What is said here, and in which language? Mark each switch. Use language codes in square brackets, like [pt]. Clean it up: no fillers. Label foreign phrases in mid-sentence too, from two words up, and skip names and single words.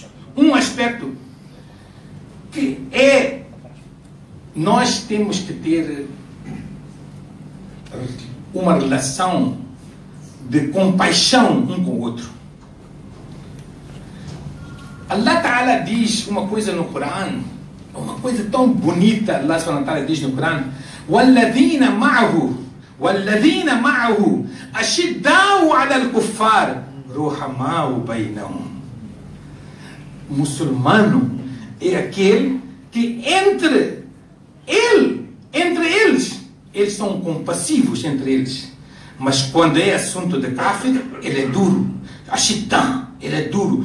[pt] Um aspecto que é, nós temos que ter uma relação de compaixão um com o outro. [ar] الله تعالى [pt] diz uma coisa no Corão, uma coisa tão bonita. Allah [ar] سبحانه وتعالى [pt] diz no Corão: [ar] وَالَّذِينَ مَعَهُ أَشِدَّاءُ عَلَى الْكُفَّارِ رُحَمَاءُ بَيْنَهُم. [pt] O muçulmano é aquele que entre eles são compassivos entre eles. Mas quando é assunto de kafir, ele é duro. Ashiddan, ele é duro.